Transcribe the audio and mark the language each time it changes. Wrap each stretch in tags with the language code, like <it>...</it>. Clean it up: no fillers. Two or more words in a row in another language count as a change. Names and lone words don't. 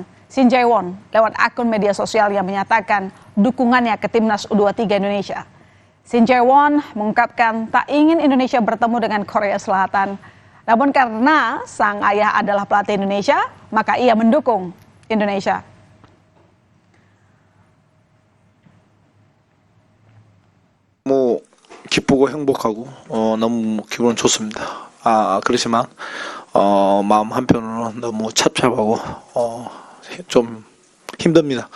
<id>Shin Jae-won lewat akun media sosial yang menyatakan dukungannya ke timnas U23 Indonesia. Shin Jae-won mengungkapkan tak ingin Indonesia bertemu dengan Korea Selatan. Namun karena sang ayah adalah pelatih Indonesia, maka ia mendukung Indonesia.</id> <ko>기쁘고 행복하고 너무 기분 좋습니다. 그렇지만 마음 한편으로는 너무 찹찹하고 좀 힘듭니다.</ko>